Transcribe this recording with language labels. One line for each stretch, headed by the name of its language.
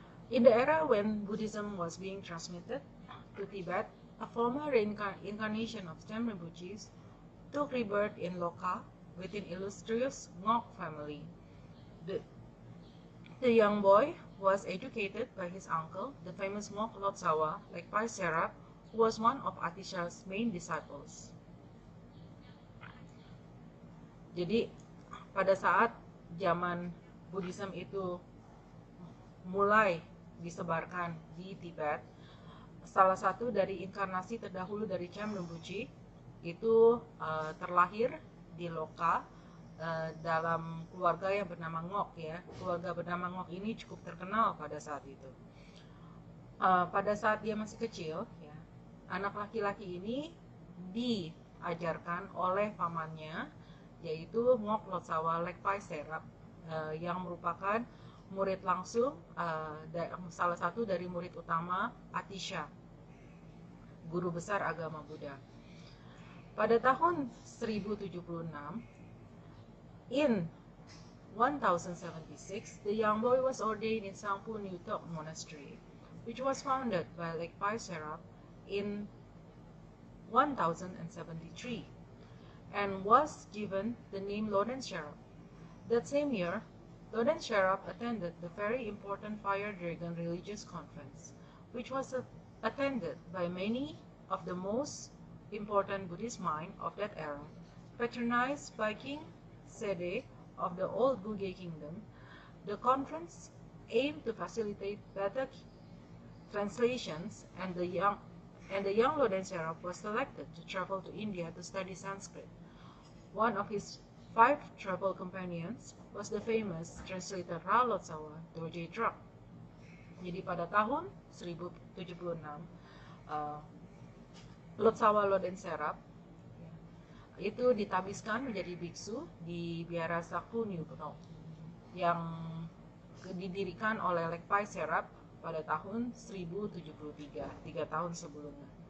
English: In the era when Buddhism was being transmitted to Tibet, a former incarnation of Chem Rinpoche took rebirth in Loka within illustrious Ngok family. The young boy was educated by his uncle, the famous monk Lotsawa, like Pai Serap, who was one of Atisha's main disciples.
Indonesian: Jadi pada saat zaman Buddhism itu mulai disebarkan di Tibet, salah satu dari inkarnasi terdahulu dari Chem Rinpoche itu terlahir di Loka dalam keluarga yang bernama Ngok, ya. Keluarga bernama Ngok ini cukup terkenal pada saat itu. Pada saat dia masih kecil, ya, anak laki-laki ini diajarkan oleh pamannya, yaitu Ngok Lotsawa Lekpai Serap, yang merupakan murid langsung, salah satu dari murid utama Atisha, guru besar agama Buddha. Pada tahun 1076,
English: in 1076, the young boy was ordained in Sangpo Nutok Monastery, which was founded by Lekpai Serap in 1073, and was given the name Loden Sherap. That same year, Loden Sherap attended the very important Fire Dragon Religious Conference, which was attended by many of the most important Buddhist minds of that era, patronized by King Sede of the Old Bugey Kingdom. The conference aimed to facilitate better translations, and the young Loden Sherap was selected to travel to India to study Sanskrit. One of his 5 travel companions was the famous translator Ra Lotsawa Dorje Druk.
Indonesian: Jadi pada tahun 1076 Lotsawa Lodenserap itu ditabiskan menjadi biksu di Biara Sakhu Nyugno yang didirikan oleh Lekpai Serap pada tahun 1073, 3 tahun sebelumnya.